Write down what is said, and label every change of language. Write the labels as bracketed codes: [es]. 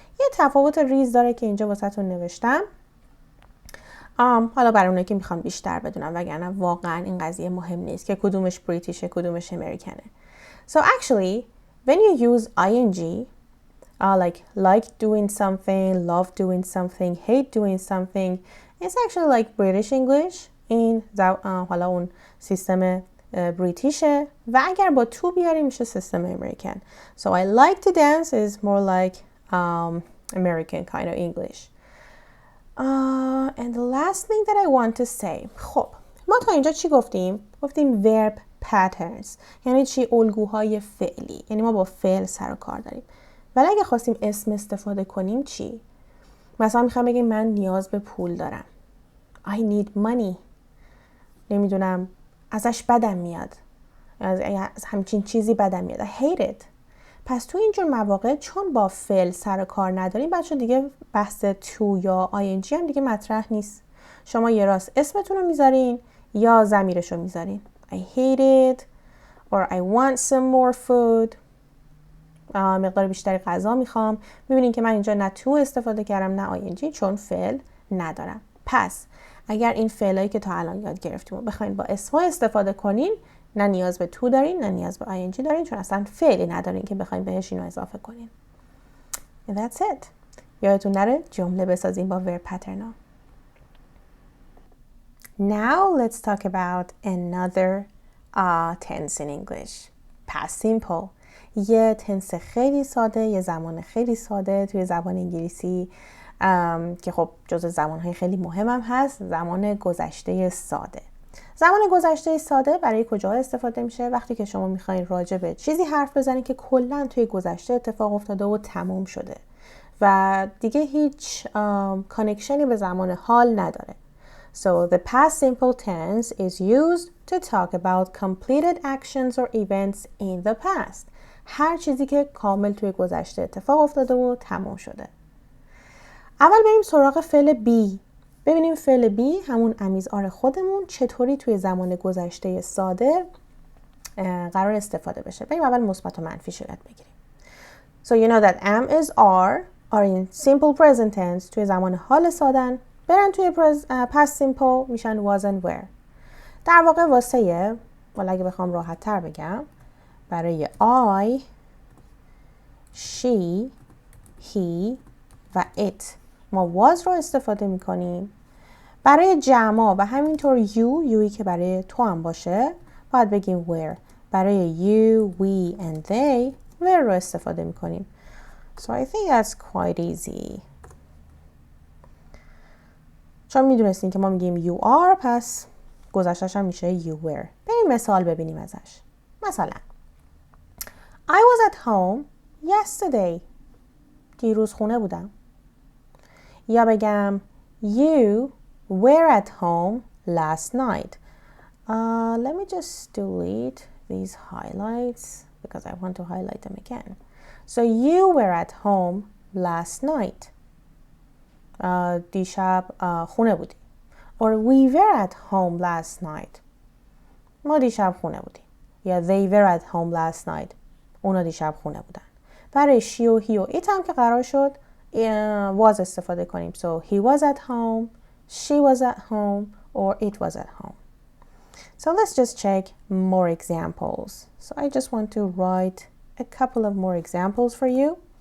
[fa] یه تفاوت ریز داره که اینجا واسهتون نوشتم. حالا برای اونایی که میخوان بیشتر بدونم، وگرنه واقعا این قضیه مهم نیست که کدومش بریتیشه کدومش امریکنه. [en] So actually when you use ing like doing something, love doing something, hate doing something, it's actually like British English. [fa] این حالا اون سیستم بریتیشه و اگر با to بیاریم میشه سیستم امریکن. [en] So I like to dance is more like American kind of English. And the last thing that I want to say. [fa] خب ما تا اینجا چی گفتیم؟ گفتیم [en] verb [fa] patterns یعنی چی؟ الگوهای فعلی، یعنی ما با فعل سر و کار داریم. ولی اگه خواستیم اسم استفاده کنیم چی؟ مثلا میخوام بگیم من نیاز به پول دارم. [en] I need money. [fa] نمیدونم ازش بدم میاد، از همچین چیزی بدم میاد. [en] I hate it. [fa] پس تو اینجور مواقع چون با فعل سر و کار نداریم بچه دیگه بحث تو یا ing هم دیگه مطرح نیست. شما یه راست اسمتون رو میذارین یا ضمیرش رو میذارین. I hate it or I want some more food. مقدار بیشتری غذا میخوام. میبینین که من اینجا نه تو استفاده کردم نه ing چون فعل ندارم. پس اگر این فعلایی که تا الان یاد گرفتیم و بخواین با اسم‌ها استفاده کنین نه نیاز به تو دارین نه نیاز به ing دارین چون اصلا فعلی ندارین که بخواین بهش اینو اضافه کنین. [en] And that's it. [fa] یادتون نره جمله بسازین با verb pattern ها. [en] Now let's talk about another tense in English. Past simple. [fa] یه تنس خیلی ساده، یه زمان خیلی ساده توی زبان انگلیسی که خب جزو زمانهای خیلی مهمم هست، زمان گذشته ساده. زمان گذشته ساده برای کجا استفاده میشه؟ وقتی که شما میخواین راجع به چیزی حرف بزنید که کلاً توی گذشته اتفاق افتاده و تمام شده و دیگه هیچ کانکشنی به زمان حال نداره. [en] So the past simple tense is used to talk about completed actions or events in the past. [fa] هر چیزی که کامل توی گذشته اتفاق افتاده و تمام شده. اول بریم سراغ فعل بی. ببینیم فعل بی همون امیزآر خودمون چطوری توی زمان گذشته ساده قرار استفاده بشه. بریم اول مثبت و منفیش یاد بگیریم. [en] So you know that am is are in simple present tense [fa] توی زمان حال سادن. برن توی past simple میشن [en] was and were. [fa] در واقع واسه ولی اگه بخوام راحت تر بگم برای I, she, he و it ما was رو استفاده میکنیم. برای جمع و همینطور youی که برای تو هم باشه باید بگیم were. برای you, we and they were رو استفاده میکنیم. [en] So I think that's quite easy. [fa] چون میدونستین که ما میگیم [en] you are [fa] پس گذشتش هم میشه [en] you were. [fa] بریم مثال ببینیم ازش. [en] مثلا I was at home yesterday. [fa] دیروز خونه بودم. یا بگم [en] you were at home last night. Let me just delete these highlights because I want to highlight them again. So you were at home last night. [fa] دیشب خونه بودیم. [en] Or we were at home last night. [fa] ما دیشب خونه بودیم. [en] یا they were at home last night. [fa] اونا دیشب خونه بودن. برای she و he و it هم که قرار شد was استفاده کنیم. [en] So he was at home, she was at home, or it was at home. So let's just check more examples. So I just want to write a couple of more examples for you.